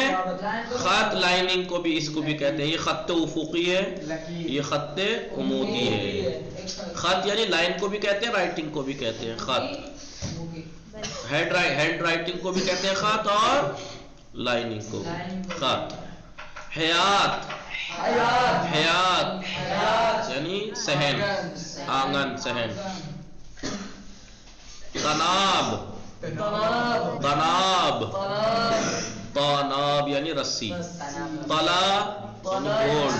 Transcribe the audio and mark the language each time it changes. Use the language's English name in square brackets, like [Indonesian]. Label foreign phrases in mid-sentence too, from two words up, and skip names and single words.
[Urdu] خط لائننگ کو بھی اس کو بھی کہتے ہیں. یہ خط افقی ہے یہ خط عمودی ہے. خط یعنی لائن کو بھی کہتے ہیں رائٹنگ کو بھی کہتے ہیں خط. [English] hand writing [Urdu] کو بھی کہتے ہیں خط اور لائننگ کو خط. حیات. حیات یعنی صحن آنگن صحن. طناب. طناب. طناب یعنی رسی. طلا یعنی گولڈ.